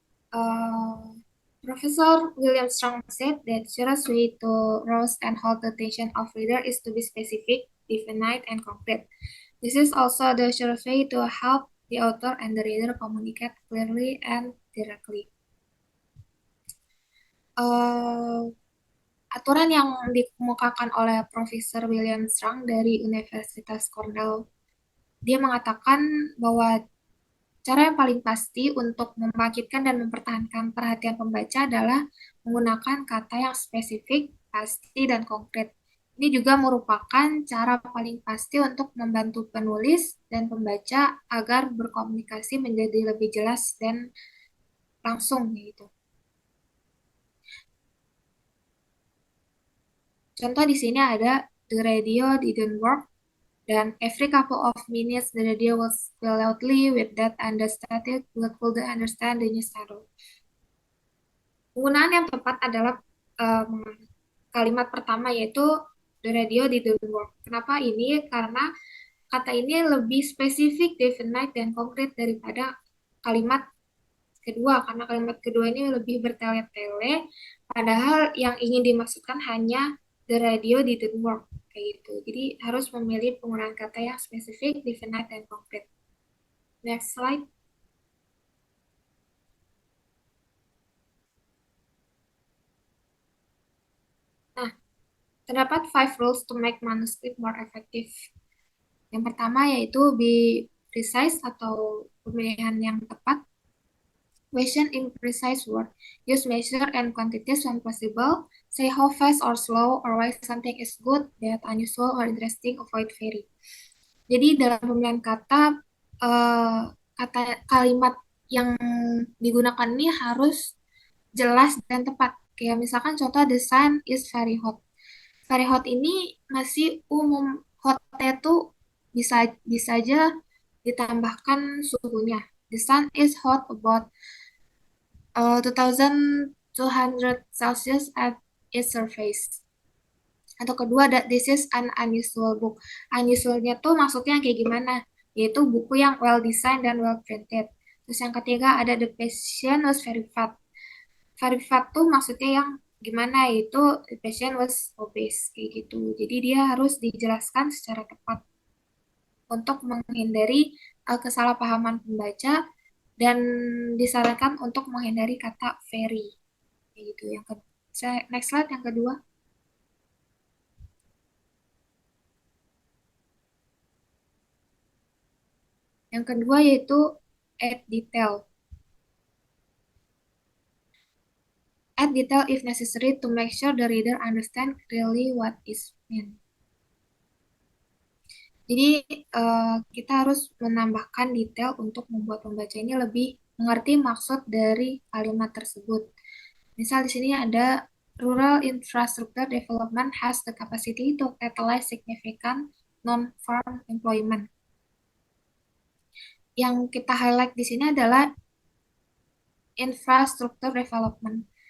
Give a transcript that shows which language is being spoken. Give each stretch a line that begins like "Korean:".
English: Uh, Professor William Strong said that surest way to rouse and hold the attention of reader is to be specific, definite, and concrete. This is also the surest way to help the author and the reader communicate clearly and directly.
Indonesian: Uh, Aturan yang dikemukakan oleh Profesor William Strong dari Universitas Cornell, dia mengatakan bahwa cara yang paling pasti untuk membangkitkan dan mempertahankan perhatian pembaca adalah menggunakan kata yang spesifik, pasti, dan konkret. Ini juga merupakan cara paling pasti untuk membantu penulis dan pembaca agar berkomunikasi menjadi lebih jelas dan langsung gitu. Contoh di sini ada
English: the radio didn't work
Indonesian: dan
English: every couple of minutes the radio will spill loudly with that understated could understand the news channel.
Indonesian: Penggunaan yang tepat adalah kalimat pertama yaitu
English: the radio didn't work.
Indonesian: Kenapa ini? Karena kata ini lebih spesifik, definite, dan konkret daripada kalimat kedua, karena kalimat kedua ini lebih bertele-tele, padahal yang ingin dimaksudkan hanya
English: the radio didn't work,
Indonesian: kayak gitu. Jadi harus memilih penggunaan kata yang spesifik, definite, dan konkret.
English: Next slide.
Indonesian: Nah, terdapat
English: five rules to make manuscript more effective.
Indonesian: Yang pertama yaitu
English: be precise
Indonesian: atau pemilihan yang tepat.
English: Question in precise word. Use measure and quantities when possible. Say how fast or slow or why something is good, bad, unusual, or interesting. Avoid very.
Indonesian: Jadi dalam pemilihan kata, kata kalimat yang digunakan ini harus jelas dan tepat. Kayak misalkan contoh
English: the sun is very hot. Very hot
Indonesian: ini masih umum. Hotnya tuh bisa bisa aja ditambahkan suhunya.
English: The sun is hot about 2200 Celsius at its surface.
Indonesian: Atau kedua ada
English: this is an unusual book.
Indonesian: Unusualnya tuh maksudnya kayak gimana? Yaitu buku yang
English: well designed
Indonesian: dan
English: well printed.
Indonesian: Terus yang ketiga ada
English: the patient was very fat. Very fat
Indonesian: tuh maksudnya yang gimana? Yaitu
English: the patient was obese
Indonesian: kayak gitu. Jadi dia harus dijelaskan secara tepat untuk menghindari kesalahpahaman pembaca dan disarankan untuk menghindari kata very kayak gitu. Yang ke
English: next slide
Indonesian: yang kedua. Yang kedua yaitu
English: add detail. Add detail if necessary to make sure the reader understand clearly what is meant.
Indonesian: Jadi kita harus menambahkan detail untuk membuat pembaca ini lebih mengerti maksud dari kalimat tersebut. Misal di sini ada
English: rural infrastructure development has the capacity to catalyze significant non-farm employment.
Indonesian: Yang kita highlight di sini adalah
English: infrastructure development.